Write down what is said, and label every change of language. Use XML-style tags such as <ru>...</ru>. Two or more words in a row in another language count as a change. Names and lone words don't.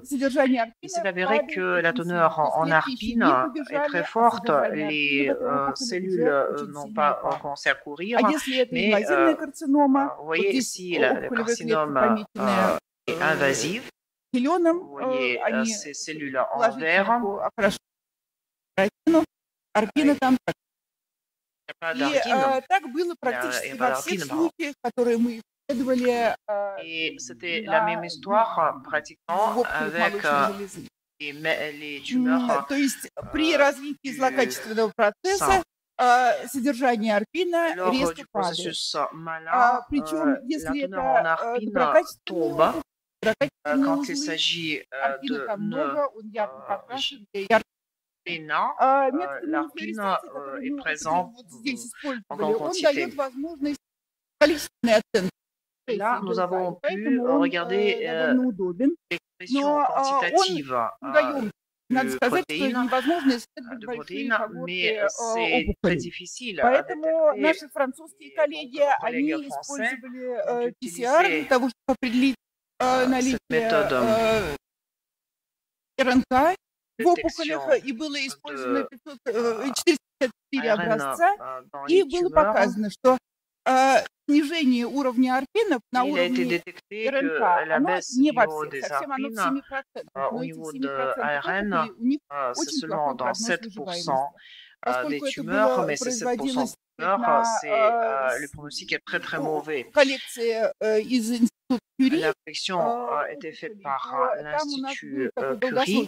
<fr>Il s'est avéré que la teneur en arpine est très forte. Les cellules n'ont pas commencé à courir, mais vous voyez, si le carcinome est invasif, vous voyez ces cellules en vert.</fr> <ru>Арпина там. И так было практически во всех случаях, которые мы исследовали.</ru> <fr>Et c'était la même histoire pratiquement avec les tumeurs.</fr> <ru>То есть при развитии злокачественного процесса содержание арпина резко падает. Причем, если это доброкачественный,</ru> <fr>quand il s'agit de nœuds bénins, l'arpine est présente en grande quantité. Là, nous avons pu regarder l'expression quantitative de protéines, mais c'est très difficile à détecter.</fr> <ru>Наши французские коллеги, они использовали PCR для того, чтобы определить наличие РНК в опухолях, и было использовано 454 образца, и было показано, что снижение уровня арпинов на уровне РНК, оно не во всех, совсем оно в 7%.</ru> <fr>Au niveau de ARN, c'est seulement dans 7% des tumeurs, mais ces 7% de tumeurs, le pronostic est très très mauvais. L'affection a été faite par l'Institut Curie.</fr>